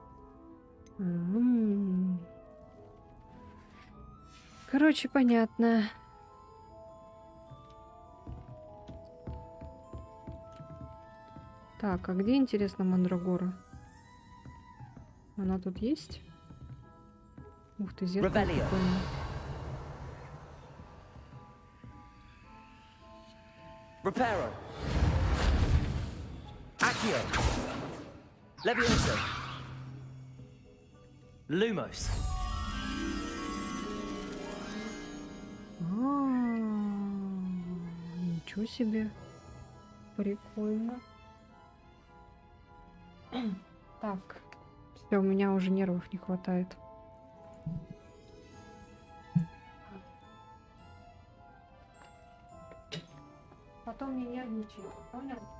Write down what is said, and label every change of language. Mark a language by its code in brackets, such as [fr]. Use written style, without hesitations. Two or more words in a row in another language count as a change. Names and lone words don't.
[ru] Короче, понятно. Так, а где, интересно, мандрагора? Она тут есть? Ух ты, зеркало прикольное. [la] Reparo. Accio. Levioso. Lumos. [ru] Ничего себе. Прикольно. Так. Все, у меня уже нервов не хватает. Потом не нервничай, понял?